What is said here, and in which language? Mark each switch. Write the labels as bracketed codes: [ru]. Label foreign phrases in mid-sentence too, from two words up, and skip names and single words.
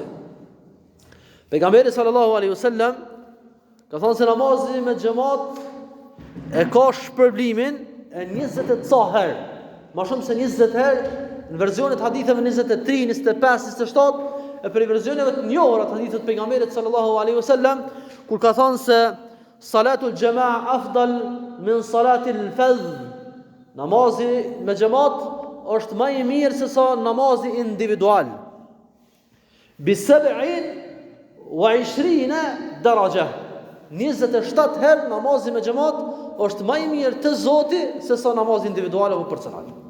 [sq] Pejgamberi [ar] صلى الله عليه وسلم [sq] ka thënë se namazi me xhamat e ka shpërblimin e 20 ca herë, ma shumë se 20 herë, në verzionet haditheve 23, 25, 27, e për verzioneve të njohura të haditheve të pejgamberit [ar] صلى الله عليه وسلم, [sq] kur ka thënë se [ar] صلاة الجماعة أفضل من صلاة الفذ, [sq] namazi me xhamat është më I mirë se sa namazi individual. [ar] بـ 27 درجة. [sq] 27 herë namazi me xhamat është më I mirë te Zoti se sa namazi individual apo personal.